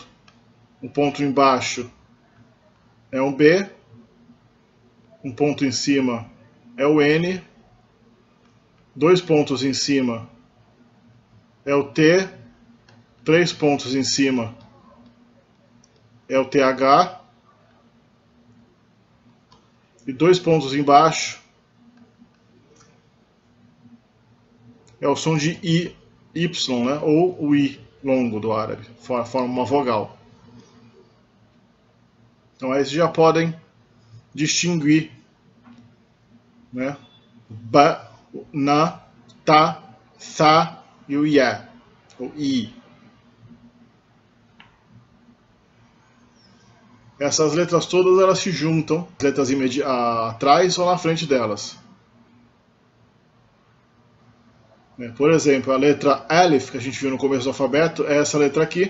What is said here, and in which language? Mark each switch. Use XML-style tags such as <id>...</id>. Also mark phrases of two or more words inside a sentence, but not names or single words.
<pt>O ponto embaixo é um B, um ponto em cima é o N, dois pontos em cima é o T, três pontos em cima é o TH, e dois pontos embaixo é o som de I, Y, né? Ou o I longo do árabe, forma uma vogal. Então aí vocês já podem distinguir, né? Ba, na, ta, tha e o ya, o I. Essas letras todas elas se juntam, letras atrás ou na frente delas. Por exemplo, a letra Alif, que a gente viu no começo do alfabeto, é essa letra aqui.</pt>